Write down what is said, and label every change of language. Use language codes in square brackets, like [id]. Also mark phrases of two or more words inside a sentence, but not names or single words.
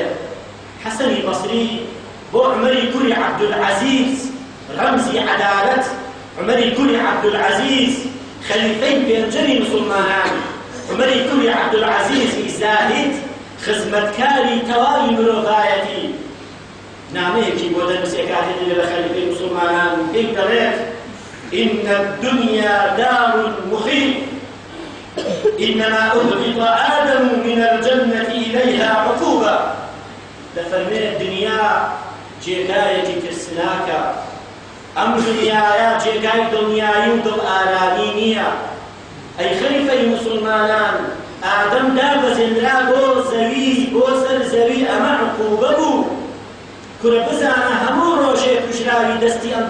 [ckb] حەسەنی بەسری بۆ عومەری کوڕی عەبدولعەزیز ڕەمزی عەدالەت، عومەری کوڕی عەبدولعەزیز خەلیفەی پێنجەمی موسڵمانان، عومەری کوڕی عەبدولعەزیزی زاهید خزمەتکاری تەواوی مرۆڤایەتی نامەیەکی بۆ دەنووسێ کاتێ دەبێ بە خەلیفەی موسڵمانان پێی دەڵێت [ar] إن الدنيا دار مخيف إنما أهبط آدم من الجنة إليها عقوبة. [ckb] دەفەرمێ دنیا جێگایەکی ترسناکە، ئەم دنیایە جێگای دڵنیایی و دڵ ئارامی نییە. ئەی خەلیفەی موسڵمانان ئادەم دابەزێنرا بۆ زەوی بۆ سەر زەوی ئەمە عقوبە بوو کورە بزانە هەموو ڕۆژێک کوژراوی دەستی ئەم